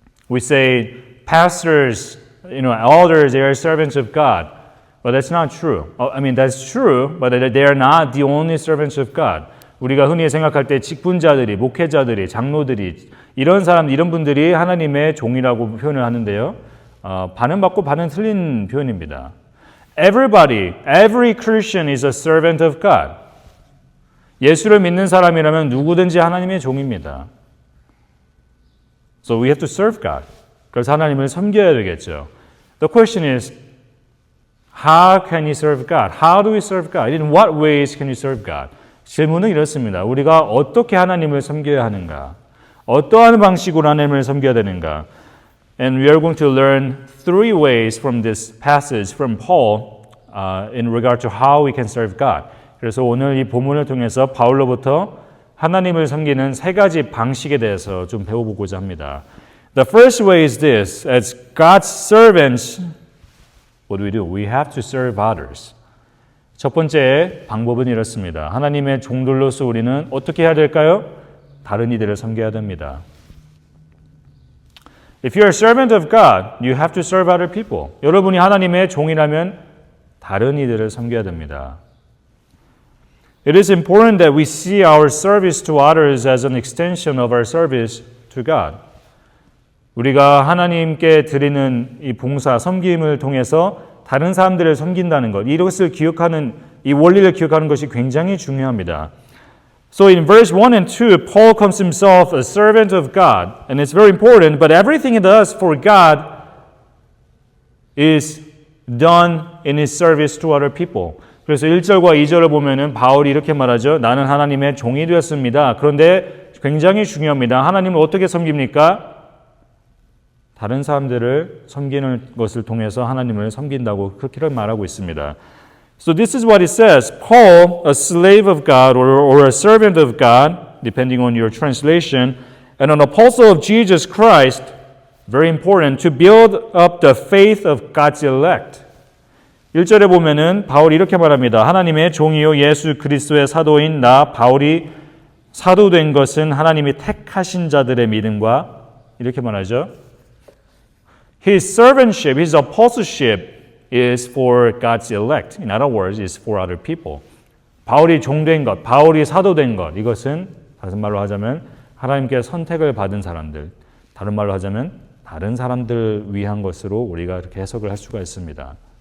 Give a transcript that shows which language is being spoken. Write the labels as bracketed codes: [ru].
[en] We say pastors, elders, they are servants of God. But that's not true. I mean, that's true, but they are not the only servants of God. [ko] 우리가 흔히 생각할 때 직분자들이, 목회자들이, 장로들이 이런 분들이 하나님의 종이라고 표현을 하는데요. 반은 맞고 반은 틀린 표현입니다. [en] Every Christian is a servant of God. [ko] 예수를 믿는 사람이라면 누구든지 하나님의 종입니다. [en] So we have to serve God. [ko] 그래서 하나님을 섬겨야 되겠죠. [en] The question is, how can you serve God? How do we serve God? In what ways can you serve God? [ko] 질문은 이렇습니다. 우리가 어떻게 하나님을 섬겨야 하는가? 어떠한 방식으로 하나님을 섬겨야 되는가? [en] And we are going to learn three ways from this passage from Paul in regard to how we can serve God. [ko] 그래서 오늘 이 본문을 통해서 바울로부터 하나님을 섬기는 세 가지 방식에 대해서 좀 배워보고자 합니다. [en] The first way is this. As God's servants, what do? We have to serve others. [ko] 첫 번째 방법은 이렇습니다. 하나님의 종들로서 우리는 어떻게 해야 될까요? 다른 이들을 섬겨야 됩니다. [en] If you're a servant of God, you have to serve other people. [ko] 여러분이 하나님의 종이라면 다른 이들을 섬겨야 됩니다. [en] It is important that we see our service to others as an extension of our service to God. [ko] 우리가 하나님께 드리는 이 봉사, 섬김을 통해서 다른 사람들을 섬긴다는 것, 이것을 기억하는, 이 원리를 기억하는 것이 굉장히 중요합니다. [en] So in verse 1 and 2, Paul calls himself a servant of God, and it's very important, but everything he does for God is done in his service to other people. [ko] 그래서 1절과 2절을 보면은 바울이 이렇게 말하죠. 나는 하나님의 종이 되었습니다. 그런데 굉장히 중요합니다. 하나님을 어떻게 섬깁니까? 다른 사람들을 섬기는 것을 통해서 하나님을 섬긴다고 그렇게 말하고 있습니다. [en] So this is what it says. Paul, a slave of God or a servant of God, depending on your translation, and an apostle of Jesus Christ, very important, to build up the faith of God's elect. [ko] 1절에 보면은 바울이 이렇게 말합니다. 하나님의 종이요 예수 그리스도의 사도인 나 바울이 사도된 것은 하나님이 택하신 자들의 믿음과 이렇게 말하죠. [en] His servantship, his apostleship is for God's elect. In other words, is for other people. [ko] 바울이 종된 것, 바울이 사도된 것, 이것은 다른 말로 하자면 하나님께 선택을 받은 사람들, 다른 말로 하자면 다른 사람들을 위한 것으로 우리가 이렇게 해석을 할 수가 있습니다.